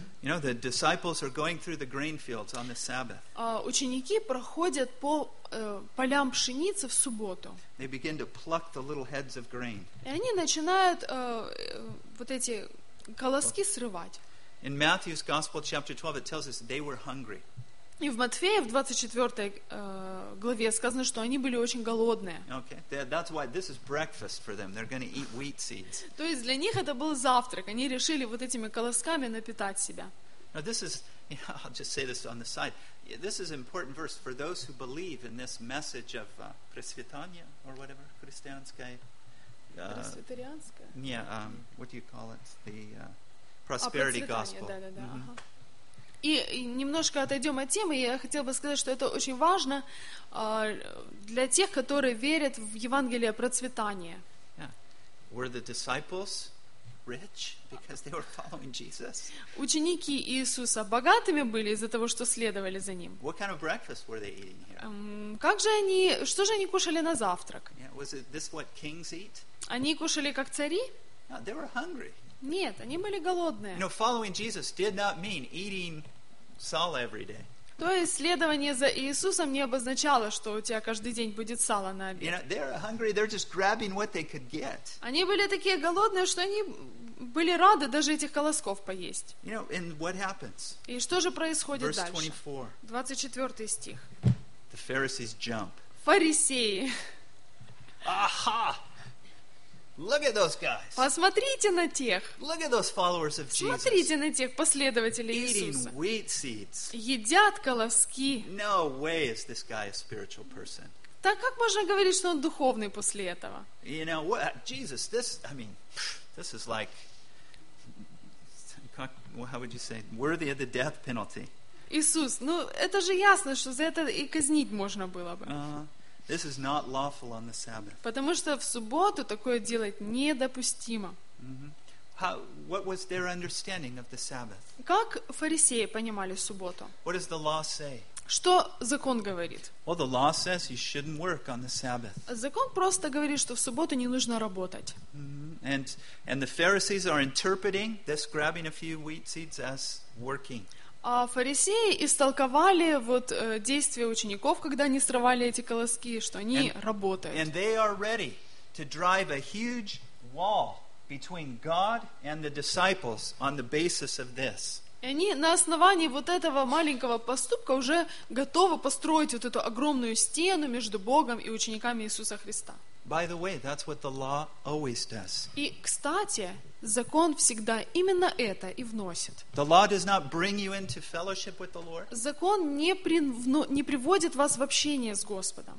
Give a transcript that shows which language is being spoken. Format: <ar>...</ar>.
<en>You know, the disciples are going through the grain fields on the Sabbath.</en> <ru>Ученики проходят по полям пшеницы в субботу.</ru> <en>They begin to pluck the little heads of grain.</en> <ru>И они начинают вот эти колоски срывать.</ru> <en>In Matthew's Gospel, chapter 12, it tells us they were hungry.</en> <ru>И в Матфея, в 24 главе, сказано, что они были очень голодные.</ru> <en>Okay. That's why this is breakfast for them. They're going to eat wheat seeds.</en> <ru>То есть для них это был завтрак. Они решили вот этими колосками напитать себя.</ru> <en>Now this is, you know, I'll just say this on the side. This is important verse for those who believe in this message of Пресвитания, or whatever,</en> <ru>христианское. Пресвитарианское?</ru> <en>Yeah, what do you call it? The prosperity gospel. Да. Mm-hmm. Uh-huh.</en> <ru>И немножко отойдем от темы, я хотел бы сказать, что это очень важно для тех, которые верят в Евангелие процветания.</ru> <en>Yeah. Were the disciples rich because they were following Jesus?</en> <ru>Ученики Иисуса богатыми были из-за того, что следовали за Ним?</ru> <en>What kind of breakfast were they eating here?</en> <ru>Как же они, что же они кушали на завтрак?</ru> <en>Yeah. Was it this what kings eat?</en> <ru>Они кушали как цари?</ru> <en>No, they were hungry.</en> <ru>Нет, они были голодные.</ru> <en>You know, following Jesus did not mean eating salt every day.</en> <ru>То есть следование за Иисусом не обозначало, что у тебя каждый день будет сало на обед.</ru> <en>You know, they're hungry, they're just grabbing what they could get.</en> <ru>Они были такие голодные, что они были рады даже этих колосков поесть.</ru> <en>You know, and what happens?</en> <ru>И что же происходит</ru> <en>Verse 24.</en> <ru>Дальше? 24 стих.</ru> <en>The Pharisees jump.</en> <ru>Фарисеи.</ru> <en>Aha! Look at those guys.</en> <ru>Посмотрите на тех.</ru> <en>Look at those followers of Jesus.</en> <ru>Смотрите на тех последователей Иисуса.</ru> <en>Eating wheat seeds.</en> <ru>Едят колоски.</ru> <en>No way is this guy a spiritual person.</en> <ru>Так как можно говорить, что он духовный после этого?</ru> <en>You know what, Jesus? This, I mean, this is like, how would you say, worthy of the death penalty.</en> <ru>Иисус, ну это же ясно, что за это и казнить можно было бы.</ru> <en>This is not lawful on the Sabbath.</en> <ru>Потому что в субботу такое делать недопустимо. Mm-hmm.</ru> <en>How, what was their understanding of the Sabbath?</en> <ru>Как фарисеи понимали субботу?</ru> <en>What does the law say?</en> <ru>Что закон говорит?</ru> <en>Well, the law says you shouldn't work on the Sabbath.</en> <ru>Закон просто говорит, что в субботу не нужно работать.</ru> <en>And the Pharisees are interpreting this grabbing a few wheat seeds as working.</en> <ru>А фарисеи истолковали вот действия учеников, когда они срывали эти колоски, что они работают.</ru> <en>And they are ready to drive a huge wall between God and the disciples on the basis of this.</en> <ru>И они на основании вот этого маленького поступка уже готовы построить вот эту огромную стену между Богом и учениками Иисуса Христа.</ru> <en>By the way, that's what the law always does.</en> <ru>И, кстати, закон всегда именно это и вносит.</ru> <en>The law does not bring you into fellowship with the Lord.</en> <ru>Закон не приводит вас в общение с Господом.</ru>